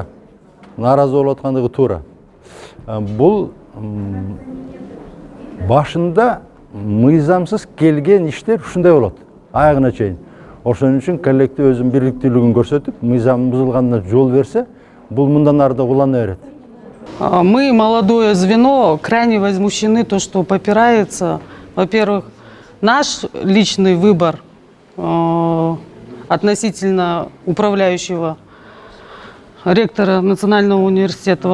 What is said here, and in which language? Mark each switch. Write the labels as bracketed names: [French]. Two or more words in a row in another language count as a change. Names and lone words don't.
[Kyrgyz] Нааразы болуп аткандыгы туура. Бул башында мыйзамсыз келген иштер ушундай болот. Аягына чейин. Ошон үчүн коллектив өзүнүн бириктүүлүгүн көрсөтүп, мыйзам бузулганына жол берсе, бул мындан ары да улана берет. [Russian] Мы, молодое звено, крайне возмущены то, что попирается, во-первых, наш личный выбор относительно управляющего ректора Национального университета.